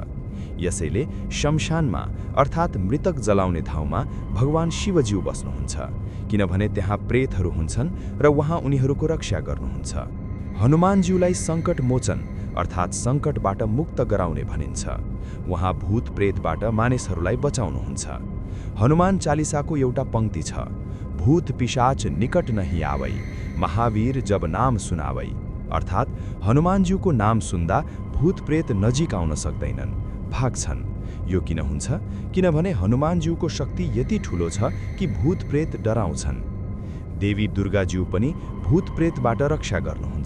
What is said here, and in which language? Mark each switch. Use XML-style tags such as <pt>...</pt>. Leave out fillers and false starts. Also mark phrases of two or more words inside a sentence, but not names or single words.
<ne>यसैले शमशानमा अर्थात् मृतक जलाउने ठाउँमा भगवान शिवज्यू बस्नुहुन्छ, किनभने त्यहाँ प्रेतहरू हुन्छन् र उहाँ उनीहरूको रक्षा गर्नुहुन्छ। हनुमानज्यूलाई सङ्कट मोचन अर्थात् सङ्कटबाट मुक्त गराउने भनिन्छ। उहाँ भूत प्रेतबाट मानिसहरूलाई बचाउनुहुन्छ। हनुमान चालिसाको एउटा पंक्ति छ,</ne> <awa>भूत पिशाच निकट नहीं आवै, महावीर जब नाम सुनावै।</awa> <ne>अर्थात् हनुमानज्यूको नाम सुन्दा भूत प्रेत नजिक आउन सक्दैनन्, भाग्छन्। यो किन हुन्छ? किनभने हनुमानज्यूको शक्ति यति ठुलो छ कि भूत प्रेत डराउँछन्। देवी दुर्गाज्यू पनि भूत प्रेतबाट रक्षा गर्नुहुन्छ।</ne>